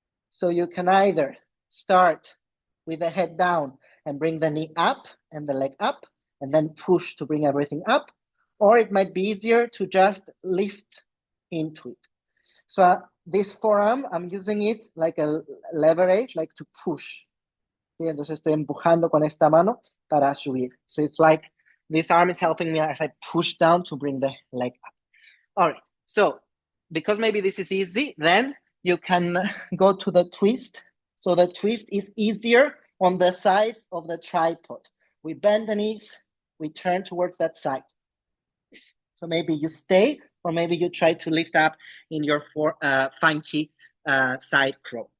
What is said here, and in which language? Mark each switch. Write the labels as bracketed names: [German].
[English] So you can either start with the head down and bring the knee up and the leg up, and then push to bring everything up, or it might be easier to just lift into it. So this forearm, I'm using it like a leverage, like to push. [Spanish] ¿Sí? Entonces estoy empujando con esta mano para subir. [English] So it's like this arm is helping me as I push down to bring the leg up. All right, so because maybe this is easy, then you can go to the twist. So the twist is easier on the side of the tripod. We bend the knees, we turn towards that side. So maybe you stay, or maybe you try to lift up in your funky side crow.